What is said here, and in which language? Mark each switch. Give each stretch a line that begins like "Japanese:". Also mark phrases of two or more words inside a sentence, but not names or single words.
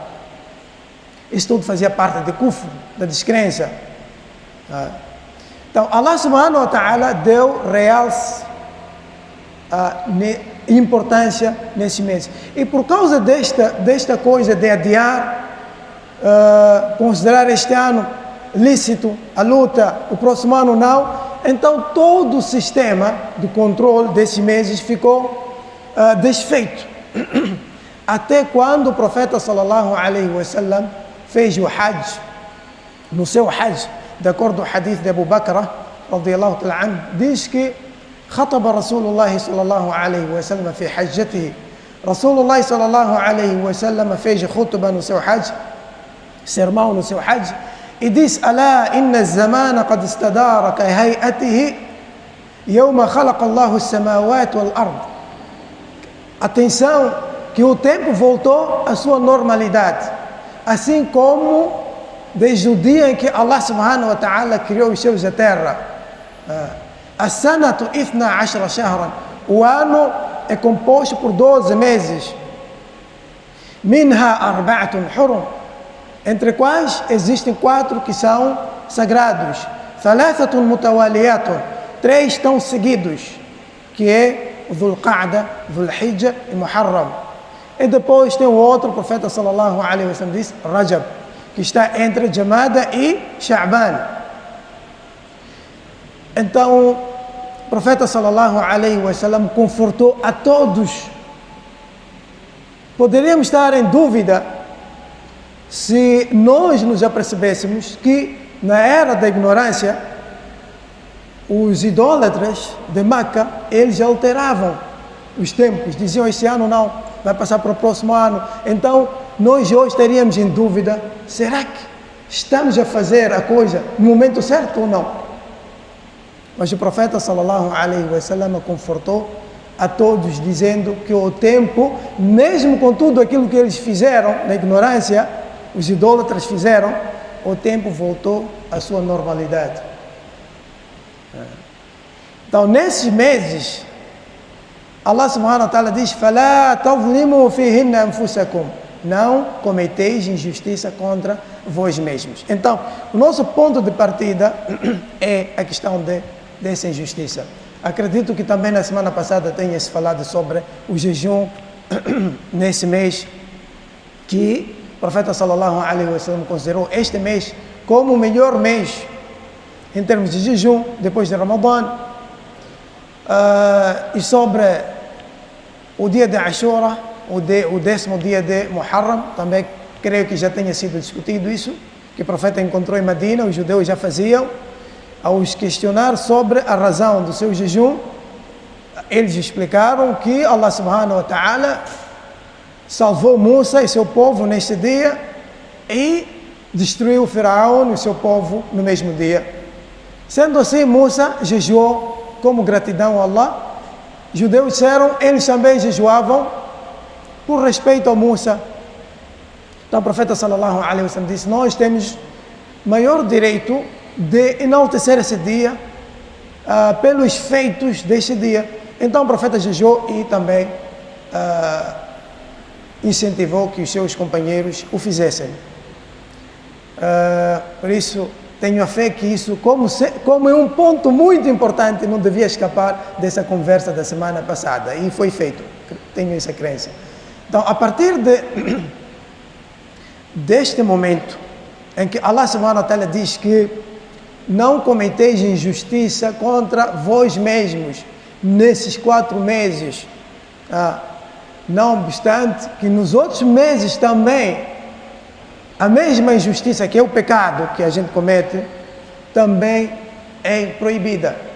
Portuguese: Isso tudo fazia parte de kufr, da descrença. Então
Arabic: الله سبحانه وتعالى
Portuguese: deu realce importância nesse mês. E por causa desta coisa de adiar, considerar este ano lícito a luta, o próximo ano não, então todo o sistema de controle desses meses ficou desfeito. Até quando o profeta
Arabic: صلى الله عليه وسلم
Portuguese: fez o Hajj, no seu Hajj, de acordo com o hadith de Abu Bakr
Arabic: رضي الله تعالى عنه,
Portuguese: diz que
Arabic: خطب رسول الله صلى الله عليه وسلم في حجته. رسول الله صلى الله عليه وسلم
Portuguese: fez khutbah no seu Hajj, sermão no seu Hajj, e diz:
Arabic: ألا إن الزمان قد استدار كهيئته يوم خلق الله السماوات والأرض.
Portuguese: Atenção, que o tempo voltou à sua normalidade, assim como desde o dia em que
Arabic: الله سبحانه وتعالى
Portuguese: criou os céus e a terra.
Arabic: السنة اثنا عشر شهرا.
Portuguese: O ano é composto por 12 meses.
Arabic: منها أربعة حرم,
Portuguese: entre quais existem 4 que são sagrados.
Arabic: ثلاثة متواليات,
Portuguese: 3 estão seguidos, que é o Dhul Qa'da, Dhul Hijjah e Muharram. E depois tem o outro, o profeta
Arabic: صلى الله عليه وسلم
Portuguese: disse, Rajab, que está entre Jamada e Sha'ban. Então, o profeta
Arabic: صلى الله عليه وسلم
Portuguese: confortou a todos. Poderíamos estar em dúvida se nós nos apercebêssemos que na era da ignorância os idólatras de Meca, eles alteravam os tempos, diziam este ano não, vai passar para o próximo ano. Então nós hoje estaríamos em dúvida, será que estamos a fazer a coisa no momento certo ou não? Mas o profeta
Arabic: صلى الله عليه وسلم
Portuguese: confortou a todos, dizendo que o tempo, mesmo com tudo aquilo que eles fizeram na ignorância, os idólatras fizeram, o tempo voltou à sua normalidade. Então, nesses meses,
Arabic: الله سبحانه وتعالى
Portuguese: diz:
Arabic: فَلَا تَظْلِمُوا فِيهِنَّ أَنفُسَكُمْ,
Portuguese: não cometeis injustiça contra vós mesmos. Então, o nosso ponto de partida é a questão dessa injustiça. Acredito que também na semana passada tenha-se falado sobre o jejum nesse mês, que o profeta
Arabic: صلى الله عليه وسلم
Portuguese: considerou este mês como o melhor mês em termos de jejum depois de Ramadã. E sobre o dia de Ashura, o 10º dia de Muharram, também creio que já tenha sido discutido isso, que o profeta encontrou em Medina, os judeus já faziam. Ao os questionar sobre a razão do seu jejum, eles explicaram que
Arabic: الله سبحانه وتعالى
Portuguese: salvou Musa e seu povo neste dia e destruiu o Faraó e seu povo no mesmo dia. Sendo assim, Musa jejuou como gratidão a Allah. Os judeus disseram, eles também jejuavam por respeito a Musa. Então o profeta
Arabic: صلى الله عليه وسلم
Portuguese: disse, nós temos maior direito de enaltecer esse dia pelos feitos deste dia. Então o profeta jejuou e também incentivou que os seus companheiros o fizessem. Por isso, tenho a fé que isso, como é um ponto muito importante, não devia escapar dessa conversa da semana passada. E foi feito. Tenho essa crença. Então, a partir deste momento em que
Arabic: الله سبحانه وتعالى
Portuguese: diz que não cometeis injustiça contra vós mesmos nesses 4 meses, não obstante que nos outros meses também a mesma injustiça, que é o pecado que a gente comete, também é proibida.